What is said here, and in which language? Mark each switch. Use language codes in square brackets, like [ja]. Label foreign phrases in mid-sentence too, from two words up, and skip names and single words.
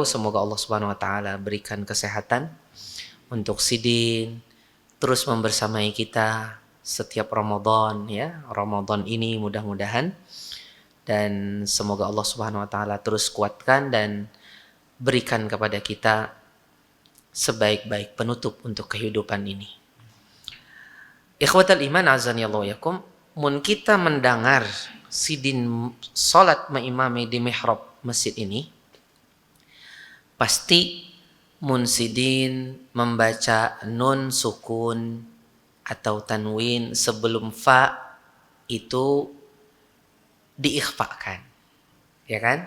[id] Semoga Allah [ar] سبحانه وتعالى [id] berikan kesehatan untuk sidin, terus membersamai kita setiap Ramadan ya. Ramadan ini mudah-mudahan, dan semoga Allah [ar] سبحانه وتعالى [id] terus kuatkan dan berikan kepada kita sebaik-baik penutup untuk kehidupan ini. [ar] إخوة الإيمان أعزني الله إياكم, [id] mun kita mendengar sidin salat mengimami di mihrab masjid ini, pasti mun sidin membaca nun sukun atau tanwin sebelum fa itu diikhfakan, ya kan?